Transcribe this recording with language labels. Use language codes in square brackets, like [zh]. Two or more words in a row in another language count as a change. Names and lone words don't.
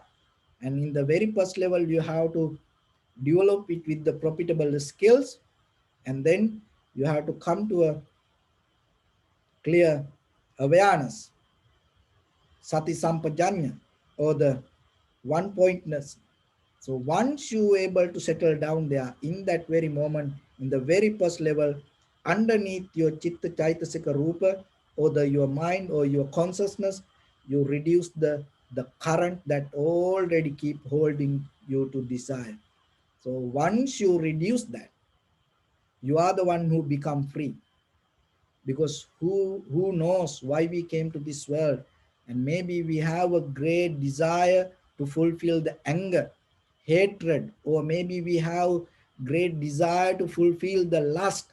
[en] And in the very first level, you have to develop it with the profitable skills, and then you have to come to a clear awareness, [pi] sati sampajanya, [en] or the one pointness. So once you able to settle down there, in that very moment, in the very first level, underneath your [pi] chitta chaitasika rupa, [en] or your mind or your consciousness, you reduce the current that already keep holding you to desire. So once you reduce that, you are the one who become free. Because who knows why we came to this world, And maybe we have a great desire to fulfill the anger, hatred, or maybe we have great desire to fulfill the lust.